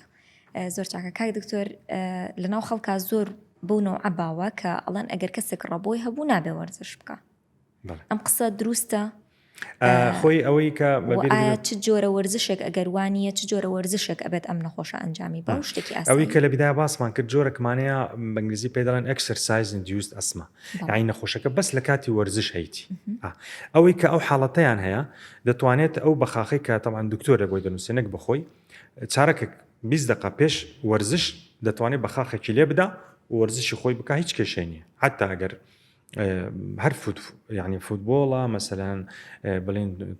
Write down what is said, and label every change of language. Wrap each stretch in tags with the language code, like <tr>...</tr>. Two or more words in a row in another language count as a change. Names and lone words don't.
<ckb>زۆر چاکە کاک دکتۆر، لەناو خەڵکا زۆر بۆ نوع باوە کە ئەڵەن ئەگەر کەسێک ڕەبۆی هەبوو نابێ وەرزش بکە. ئەم قسە دروستە؟ خۆی ئەوەی کە چ جۆرە وەرزشێک ئەگەروانیە چ جۆرە وەرزشێک ئەبێت ئەم نەخۆشە ئەنجامی بە شتێکی ئەوەی کە لە بیدای باسمان کرد جۆرەکمانەیە بەنگلیزی پێ دەڵێن</ckb> <en>exercise induced asthma</en> <ckb>یعنی نەخۆشەکە بەس لە کاتی وەرزش هەیتی ئەوەی کە ئەو حاڵەتەیان هەیە دەتوانێت ئەو بەخاخی کە تەمان دکتۆرە بۆی دەنووسێنێک بخۆی چارەکە 20 دقه پێش وەرزش دەتوانێت بەخاخێکی لێ بدا وەرزشی خۆی بکە هیچ کێشەی نییە حتا ئەگەر هەر يعني فوتبۆڵە مەسەلەن بڵێن</ckb>